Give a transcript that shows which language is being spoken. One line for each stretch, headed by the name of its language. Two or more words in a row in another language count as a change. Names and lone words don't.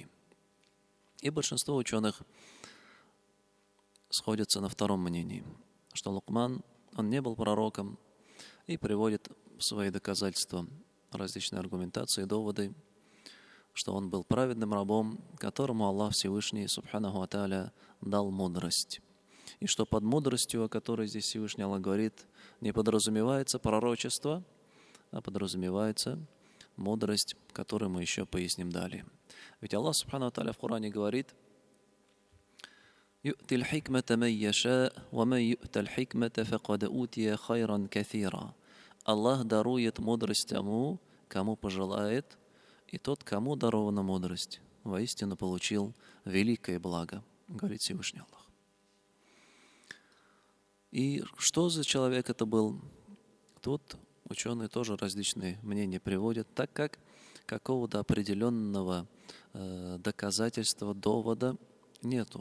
Russian: И большинство ученых сходятся на втором мнении, что Лукман, он не был пророком, и приводит в свои доказательства различные аргументации, доводы, что он был праведным рабом, которому Аллах Всевышний
Arabic: سبحانه وتعالى
Russian: дал мудрость. И что под мудростью, о которой здесь Всевышний Аллах говорит, не подразумевается пророчество, а подразумевается мудрость, которую мы еще поясним далее. Ведь Аллах
Arabic: سبحانه وتعالى
Russian: в Коране говорит:
Arabic: يؤتي الحكمة من يشاء ومن يؤت الحكمة فقد أوتي خيرا كثيرا.
Russian: Аллах дарует мудрость тому, кому пожелает, и тот, кому дарована мудрость, воистину получил великое благо, говорит Всевышний Аллах. И что за человек это был? Тут ученые тоже различные мнения приводят, так как какого-то определенного доказательства, довода нету.